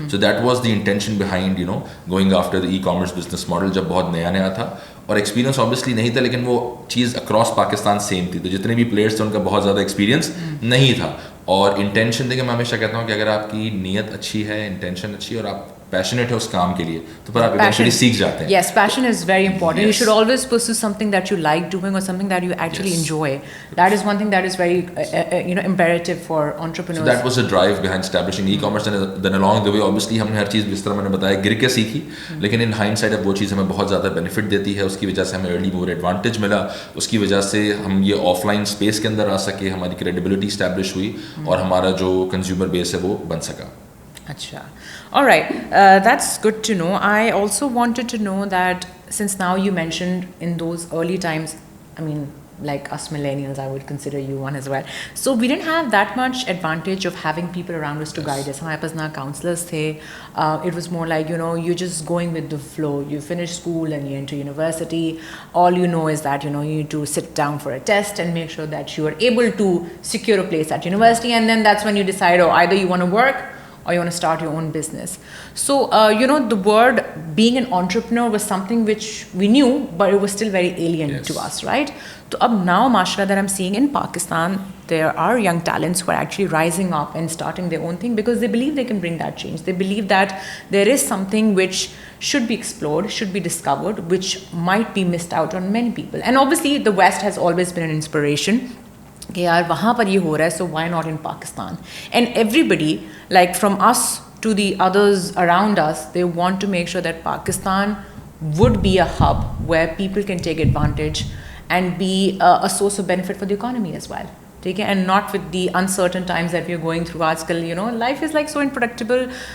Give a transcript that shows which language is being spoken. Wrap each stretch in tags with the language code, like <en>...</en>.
<en>so that was the intention behind going after the e commerce business model</en> <ur>جب بہت نیا تھا, اور ایکسپیرینس آبویسلی نہیں تھا, لیکن وہ چیز اکراس پاکستان سیم تھی. تو جتنے بھی پلیئرس تھے ان کا بہت زیادہ ایکسپیرینس نہیں تھا, اور انٹینشن دیکھیں میں ہمیشہ کہتا ہوں کہ اگر آپ کی نیت اچھی ہے, انٹینشن اچھی ہے, اور آپ پیشنیٹ ہے اس کام کے لیے, تو پھر آپ ایونچولی سیکھ جاتے ہیں.</ur> <en>Yes, passion is very important. You should always pursue something that you like doing or something that you actually enjoy. That is one thing that is very imperative for entrepreneurs. So that was the drive behind establishing e-commerce, and then along the way obviously</en> <ur>ہم نے ہر چیز جس طرح میں نے بتایا گر کے سیکھی, لیکن ان ہائنڈ سائڈ اب وہ چیز ہمیں بہت زیادہ بینیفٹ دیتی ہے. اس کی وجہ سے ہمیں ارلی موور ایڈوانٹیج ملا, اس کی وجہ سے ہم یہ آف لائن اسپیس کے اندر آ سکے, ہماری کریڈیبلٹی اسٹیبلش ہوئی, اور ہمارا جو کنزیومر بیس ہے وہ بن سکا.</ur> <en>Acha. All right. That's good to know. I also wanted to know that since now you mentioned in those early times, I mean, like us millennials, I would consider you one as well. So we didn't have that much advantage of having people around us to guide us.</en> <ur>Hamare paas na counselors the.</ur> <en>It was more like, you're just going with the flow. You finish school and you enter university. All you know is that, you need to sit down for a test and make sure that you are able to secure a place at university. And then that's when you decide, either you want to work or you want to start your own business. So, the word being an entrepreneur was something which we knew, but it was still very alien to us, right? So, now, mashallah, that I'm seeing in Pakistan, there are young talents who are actually rising up and starting their own thing because they believe they can bring that change. They believe that there is something which should be explored, should be discovered, which might be missed out on many people. And obviously, the West has always been an inspiration.</en> <ur>کہ یار وہاں پر یہ ہو رہا ہے,</ur> <en>So why not in Pakistan. And everybody like from us to the others around us, they want to make sure that Pakistan would be a hub where people can take advantage and be a source of benefit for the economy as well.</en> <ur>ٹھیک ہے,</ur> <en>and not with the uncertain times that we are going through.</en> <ur>آج کل</ur> <en>life is like so unpredictable.</en>